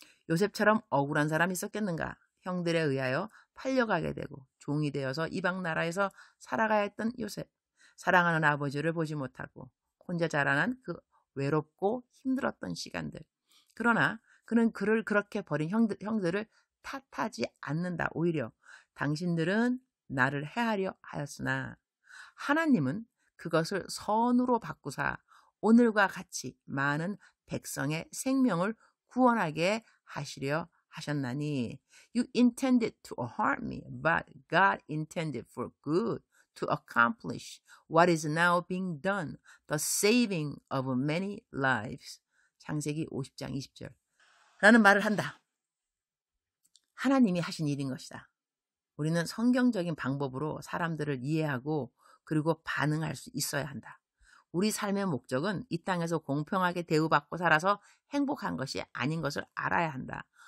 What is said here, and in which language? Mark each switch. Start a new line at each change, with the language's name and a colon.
Korean: 요셉처럼 억울한 사람이 있었겠는가? 형들에 의하여 팔려가게 되고 종이 되어서 이방 나라에서 살아가야 했던 요셉. 사랑하는 아버지를 보지 못하고 혼자 자라난 그 외롭고 힘들었던 시간들. 그러나 그는 그를 그렇게 버린 형들을 탓하지 않는다.
English: 오히려 당신들은 나를 해하려 하였으나 하나님은 그것을 선으로 바꾸사 오늘과 같이 많은 백성의 생명을 구원하게 하시려 하셨나니 You intended to harm me, but God intended for good to accomplish what is now being done, the saving of many lives.
Korean: 창세기 50장 20절 라는 말을 한다. 하나님이 하신 일인 것이다. 우리는 성경적인 방법으로 사람들을 이해하고 그리고 반응할 수 있어야 한다. 우리 삶의 목적은 이 땅에서 공평하게 대우받고 살아서 행복한 것이 아닌 것을 알아야 한다.